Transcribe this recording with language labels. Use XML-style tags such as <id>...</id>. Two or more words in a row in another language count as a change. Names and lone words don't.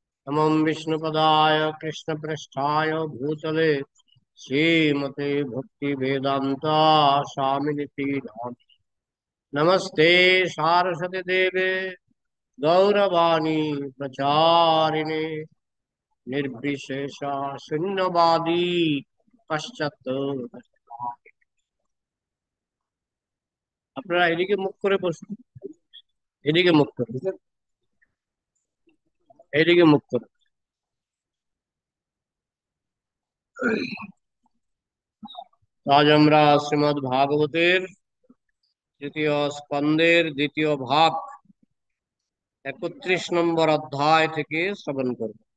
<sa>नमः विष्णुपदाय कृष्णपृष्ठाय भूतले श्रीमते भक्तिवेदान्ता स्वामिनिति नामिने। नमस्ते सारस्वती देवे गौरवाणी प्रचारिणे निर्विशेष शून्यवादी पश्चात्।</sa> <bn>আপনারা এদিকে মুখ করে বসুন, এদিকে মুখ করে, এদিকে মুখ করে। আজ আমরা শ্রীমদ্ ভাগবতের তৃতীয় স্কন্দের দ্বিতীয় ভাগ 31 নম্বর অধ্যায় থেকে শ্রবণ করব।</bn>